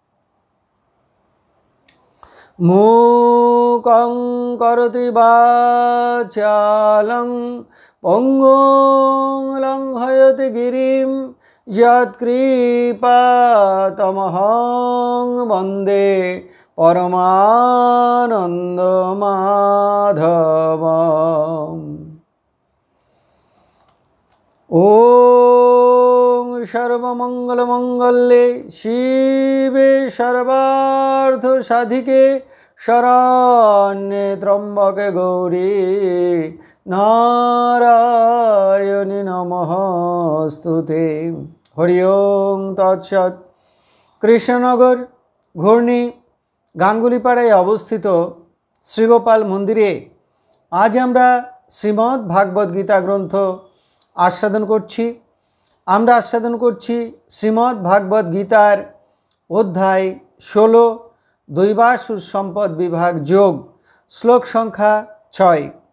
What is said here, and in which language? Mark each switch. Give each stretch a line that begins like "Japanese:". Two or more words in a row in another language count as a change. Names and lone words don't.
Sanskrit: মূকং করোতি বাচালং পঙ্গুং লঙ্ঘয়তি গিরিম যৎকৃপাতমহং বন্দে পরমানন্দমাধবম। ওম সর্বমঙ্গলমঙ্গলে শিবে সর্বার্থ সাধিকে শরণ্যে ত্র্যম্বকে গৌরী নারায়ণী নমস্তুতে। হরি ওম তৎসৎ।
Bangla: কৃষ্ণনগর ঘূর্ণি গাঙ্গুলিপাড়ায় অবস্থিত শ্রীগোপাল মন্দিরে আজ আমরা শ্রীমদ্ ভাগবত গীতা গ্রন্থ আস্বাদন করছি। আমরা আস্বাদন করছি শ্রীমদ্ ভাগবত গীতার অধ্যায় 16 দৈবাসুর সম্পদ বিভাগ যোগ, শ্লোক সংখ্যা 6।